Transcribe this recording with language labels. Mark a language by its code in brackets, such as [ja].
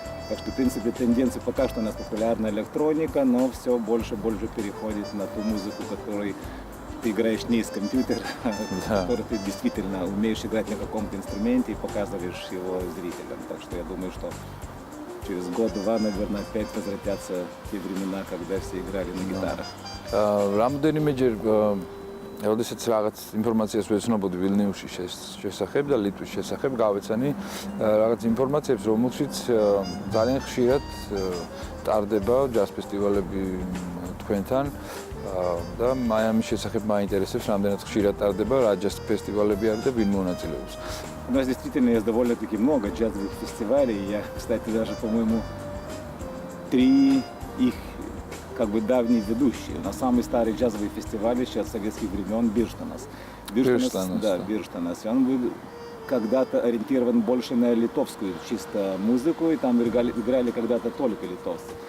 [ru] Так что, в принципе, тенденция пока что у нас популярна электроника, но все больше и больше переходит на ту музыку, которой ты играешь не из компьютера, который ты действительно умеешь играть на каком-то инструменте и показываешь его зрителям. Так что я думаю, что через год-два, наверное, опять возвратятся те времена, когда все играли на гитарах. [ka] რამდენიმეჯერ როდესაც რაღაც ინფორმაციას ვეცნობოდი ვილნიუსის შესახებ და ლიტვის შესახებ, გავეცანი რაღაც ინფორმაციებს, რომელშიც ძალიან ხშირად ტარდება ჯაზ ფესტივალები თქვენთან და მაიამის შესახებ მაინტერესებს, რამდენად ხშირად ტარდება, რა ჯაზ фестивалები არის და ვინ მონაწილეობს. [ru] У нас действительно есть довольно-таки много джазовых фестивалей. Я, кстати, даже, по-моему, 3 их как бы давние ведущие. На самый старый джазовый фестиваль еще от советских времен Бирштанас. Бирштанас. Он был когда-то ориентирован больше на литовскую чисто музыку, и там играли когда-то только литовцы.